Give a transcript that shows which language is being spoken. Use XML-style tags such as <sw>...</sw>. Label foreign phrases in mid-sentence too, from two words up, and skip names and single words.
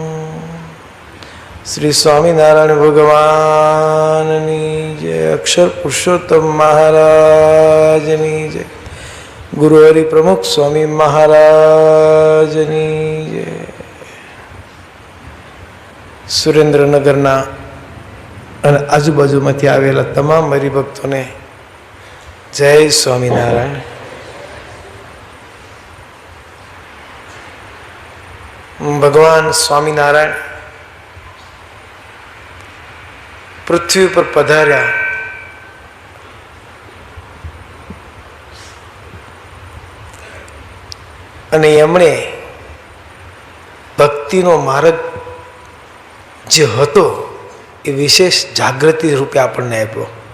<gu>શ્રી સ્વામિનારાયણ ભગવાનની જય। અક્ષર પુરુષોત્તમ મહારાજની જય। ગુરુ હરિ પ્રમુખ સ્વામી મહારાજની જય। सुरेन्द्रनगरना અને આજુબાજુમાંથી આવેલા તમામ હરિભક્તોને જય સ્વામિનારાયણ। ભગવાન સ્વામિનારાયણ પૃથ્વી પર પધાર્યા અને એમણે ભક્તિનો માર્ગ જે હતો એ વિશેષ જાગૃતિ રૂપે આપણને આપ્યો।</gu>